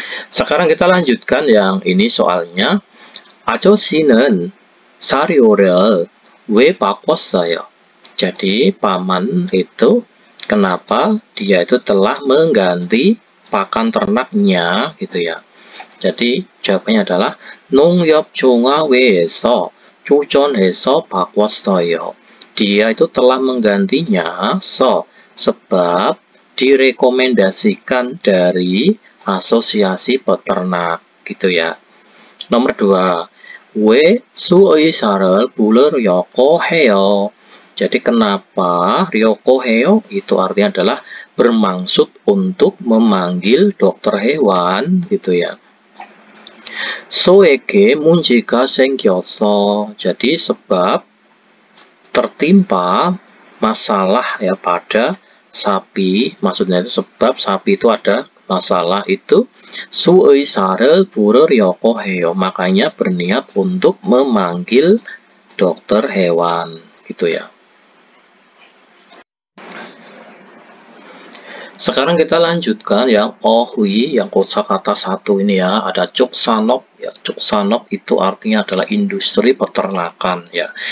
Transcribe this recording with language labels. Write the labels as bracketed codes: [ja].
[id] Sekarang kita lanjutkan yang ini soalnya. [ko] 아저씨는 사료를 왜 바꿨어요? [id] Jadi paman itu kenapa dia itu telah mengganti pakan ternaknya gitu ya. Jadi jawabannya adalah [ko] 농협종합회에서 조전해서 바꿨어요. [id] Dia itu telah menggantinya sebab direkomendasikan dari asosiasi peternak gitu ya. Nomor 2, [ko] 왜 수의사를 부르려고 해요? [id] Jadi kenapa ryoko heyo itu artinya adalah bermaksud untuk memanggil dokter hewan gitu ya. [ko] 소에게 문제가 생겼어. [id] Jadi sebab tertimpa masalah ya pada sapi. Maksudnya itu sebab sapi itu ada masalah itu. [ko] 수의사를 부르려고 해요. [id] Makanya berniat untuk memanggil dokter hewan gitu ya. Sekarang kita lanjutkan yang ohui, yang kosakata satu ini ya. Ada cuksanop ya. Cuksanop itu artinya adalah industri peternakan ya.